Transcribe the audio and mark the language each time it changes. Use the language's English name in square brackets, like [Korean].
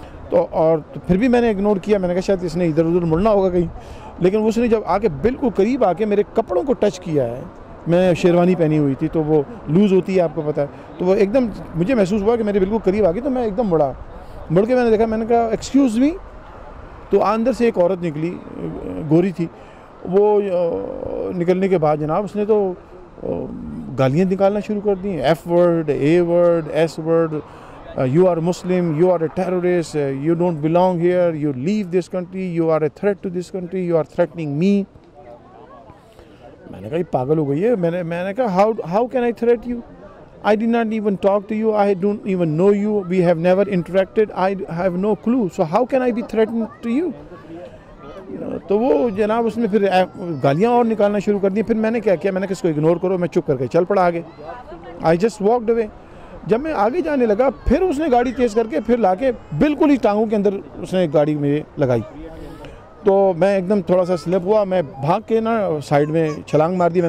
[Hindi] तो फिर भी मैंने इग्नोर किया, मैंने कहा शायद इसने इधर उधर मुड़ना होगा कहीं, लेकिन उसने जब आके बिल्कुल करीब आके मेरे कपड़ों को टच किया है, मैं शेरवानी पहनी हुई थी तो वो लूज़ होती है आपको पता है, तो वो एकदम मुझे महसूस हुआ कि मेरे बिल्कुल करीब आ गई, तो मैं एकदम मुड़ के मैंने देखा, मैंने कहा एक्सक्यूज़ मी। तो अंदर से एक औरत निकली, गोरी थी, वो निकलने के बाद जनाब उसने तो गालियाँ निकालना शुरू कर दी, F word, a word, S word, [English] you are Muslim, you are a terrorist, you don't belong here, you leave this country, you are a threat to this country, you are threatening me. [Hindi] मैंने कहा ये पागल हो गई है। मैंने कहा [English] how can I threat you? I did not even talk to you, I don't even know you, we have never interacted, I have no clue, so how can I be threatened to you? [Hindi] तो वो जनाब उसने फिर गालियाँ और निकालना शुरू कर दी। फिर मैंने क्या किया, मैंने किसको इग्नोर करो, मैं चुप करके चल पड़ा आगे। [English] I just walked away. [Hindi] जब मैं आगे जाने लगा फिर उसने गाड़ी तेज़ करके फिर लाके बिल्कुल ही टांगों के अंदर उसने गाड़ी में लगाई। तो मैं एकदम थोड़ा सा स्लिप हुआ, मैं भाग के ना साइड में छलांग मार दी।